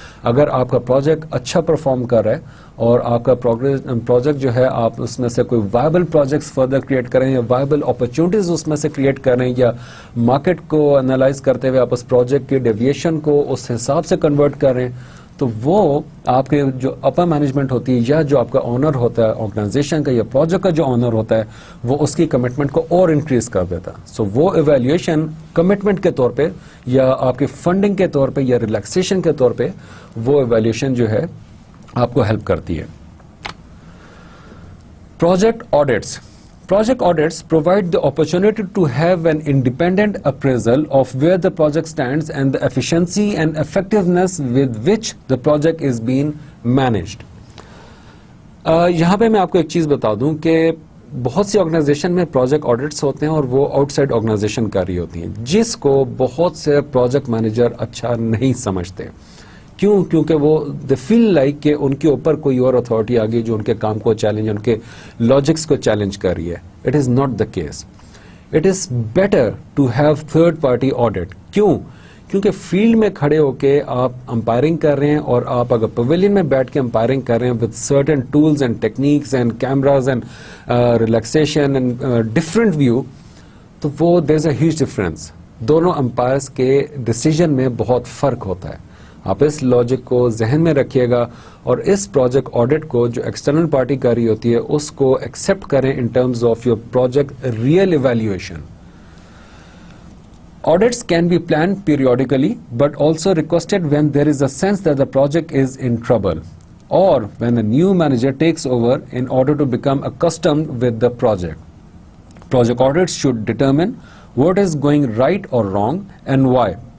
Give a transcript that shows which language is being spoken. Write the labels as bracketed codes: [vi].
[ur] اگر آپ کا پروجیکٹ اچھا پرفارم کر رہا ہے اور آپ کا پروجیکٹ جو ہے آپ اس میں سے کوئی وائبل پروجیکٹس فردر کریٹ کریں یا وائبل اپرچونیٹیز اس میں سے کریٹ کریں یا مارکیٹ کو انالائز کرتے ہوئے آپ اس پروجیکٹ کی ڈیویشن کو اس حساب سے کنورٹ کر رہے ہیں, تو وہ آپ کے جو اپر مینجمنٹ ہوتی ہے یا جو آپ کا آنر ہوتا ہے آرگنائزیشن کا یا پروجیکٹ کا جو آنر ہوتا ہے وہ اس کی کمٹمنٹ کو اور انکریز کر دیتا. سو وہ ایویلیویشن کمٹمنٹ کے طور پہ یا آپ کی فنڈنگ کے طور پہ یا ریلیکسیشن کے طور پہ وہ ایویلیویشن جو ہے آپ کو ہیلپ کرتی ہے. [en] Project audits, project audits provide the opportunity to have an independent appraisal of where the project stands and the efficiency and effectiveness with which the project is being managed. [ur] یہاں پہ میں آپ کو ایک چیز بتا دوں کہ بہت سی آرگنائزیشن میں پروجیکٹ آڈٹس ہوتے ہیں اور وہ آؤٹ سائڈ آرگنائزیشن کر رہی ہوتی ہیں, جس کو بہت سے پروجیکٹ مینیجر اچھا نہیں سمجھتے. کیوں؟ کیونکہ وہ [en] they feel like [ur] کہ ان کے اوپر کوئی اور اتھارٹی آ گئی جو ان کے کام کو چیلنج, ان کے لاجکس کو چیلنج کر رہی ہے. [en] It is not the case. It is better to have third party audit. [ur] کیوں؟ کیونکہ فیلڈ میں کھڑے ہو کے آپ امپائرنگ کر رہے ہیں اور آپ اگر پویلین میں بیٹھ کے امپائرنگ کر رہے ہیں [en] with certain tools and techniques and cameras and relaxation and different view, [ur] تو وہ [en] There is a huge difference. [ur] دونوں امپائرس کے ڈسیزن میں بہت فرق ہوتا ہے. آپ اس لاجک کو ذہن میں رکھیے گا اور اس پروجیکٹ آڈٹ کو جو ایکسٹرنل پارٹی کر رہی ہوتی ہے اس کو ایکسپٹ کریں [en] In terms of your project real evaluation. Audits can be planned periodically but also requested when there is a sense that the project is in trouble or when a new manager takes over in order to become accustomed with the project. Project audits should determine what is going right or wrong and why.